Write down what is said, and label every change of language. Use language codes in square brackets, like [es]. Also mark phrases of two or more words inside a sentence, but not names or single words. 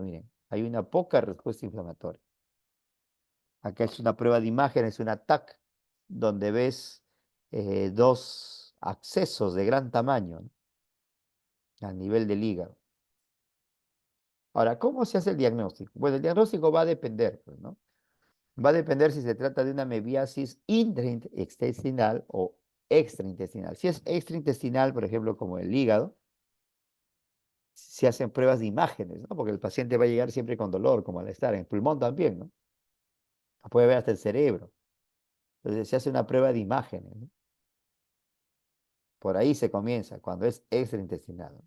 [es] Miren, hay una poca respuesta inflamatoria. Acá es una prueba de imagen, es una TAC, donde ves dos accesos de gran tamaño, ¿no? Al nivel del hígado. Ahora, ¿cómo se hace el diagnóstico? Bueno, el diagnóstico va a depender, pues, ¿no? Va a depender si se trata de una amebiasis intraintestinal o extraintestinal. Si es extraintestinal, por ejemplo, como el hígado, se hacen pruebas de imágenes, ¿no? Porque el paciente va a llegar siempre con dolor, con malestar, en el pulmón también, ¿no? Puede ver hasta el cerebro. Entonces se hace una prueba de imágenes, ¿no? Por ahí se comienza, cuando es extraintestinal, ¿no?